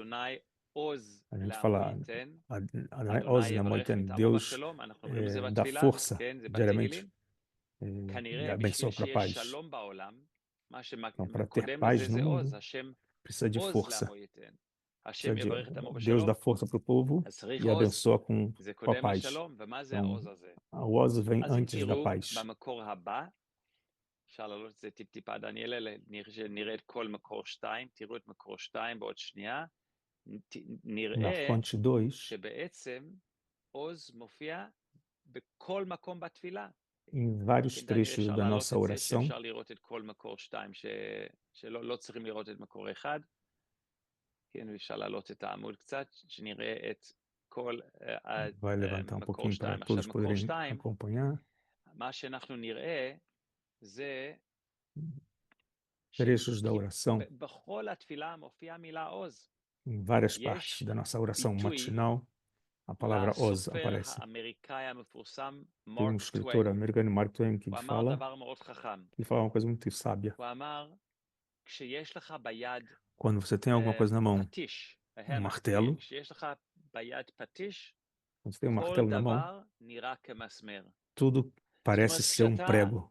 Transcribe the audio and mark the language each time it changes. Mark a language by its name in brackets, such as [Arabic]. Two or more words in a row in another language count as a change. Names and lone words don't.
[Portuguese] A gente fala, [Hebrew] אדוני עוז לעמו יתן, [Portuguese] Deus dá força diariamente e abençoa para a paz. Então, para ter paz no mundo, precisa de força. Deus dá força para o povo e abençoa com a paz. Então, a Oz vem antes da paz. [Hebrew] אפשר להעלות את זה טיפ-טיפה, דניאל, נראה את כל מקור 2, תראו את מקור 2 בעוד שנייה, נראה שבעצם עוז מופיע בכל מקום בתפילה. [Portuguese] Em vários trechos da nossa oração, [Hebrew] אפשר לראות את כל מקור 2, שלא צריכים לראות את מקור 1, כן, אפשר להעלות את העמוד קצת, שנראה את כל מקור 2. עכשיו מקור 2, מה שאנחנו נראה, זה [Portuguese] trechos da oração, em várias partes da nossa oração matinal, a palavra Oz aparece. Tem um escritor americano, Mark Twain, que ele fala uma coisa muito sábia. Quando você tem alguma coisa na mão, um martelo, quando você tem um martelo na mão, tudo parece ser um prego.